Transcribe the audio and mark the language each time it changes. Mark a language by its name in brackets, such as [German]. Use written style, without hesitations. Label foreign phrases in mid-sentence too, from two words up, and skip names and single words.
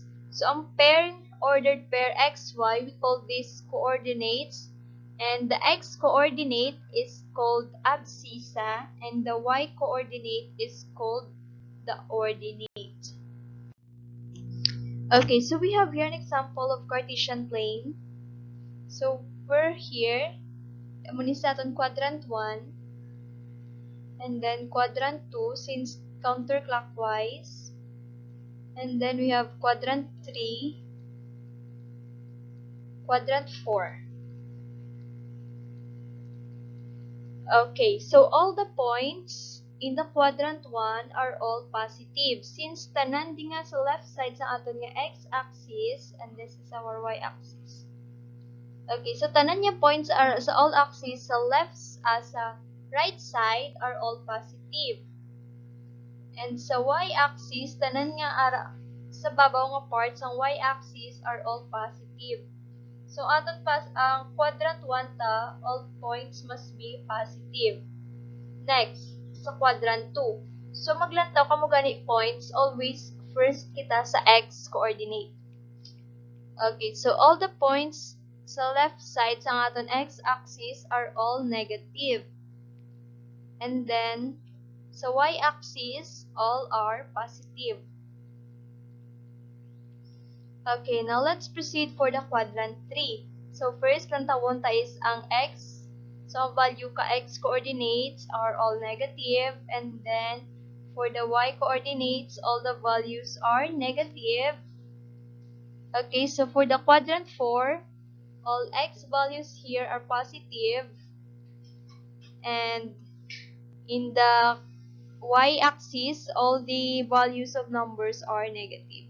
[English] So ang ordered pair xy, we call this coordinates, and the x coordinate is called abscissa, and the y coordinate is called the ordinate. Okay, so we have here an example of Cartesian plane. So we're here, [Hiligaynon] muna sa aton [English] quadrant 1, and then quadrant 2 since counterclockwise, and then we have quadrant 3, quadrant 4. Okay, so all the points in the quadrant 1 are all positive since [Hiligaynon] tanan di nga sa [English] left side [Hiligaynon] sa aton nga [English] x-axis, and this is our y-axis. Okay, so [Hiligaynon] tanan nga [English] points are sa all axis sa sa right side are all positive. And sa y-axis, [Hiligaynon] tanan nga sa babaw nga [English] part sa y-axis are all positive. [Hiligaynon] So aton ang quadrant 1 ta, [English] all points must be positive. Next, [Hiligaynon] sa quadrant 2. So maglantaw kamo gani points, [English] always first [Hiligaynon] kita sa x coordinate. [English] Okay, so all the points sa left side [Hiligaynon] sa aton [English] x-axis are all negative. And then sa y-axis, all are positive. Okay, now let's proceed for the quadrant 3. So first, [Hiligaynon] lantawon ta [English] is ang x So, value ka x coordinates are all negative, and then for the y coordinates, all the values are negative. Okay, so for the quadrant 4, all x values here are positive, and in the y-axis, all the values of numbers are negative.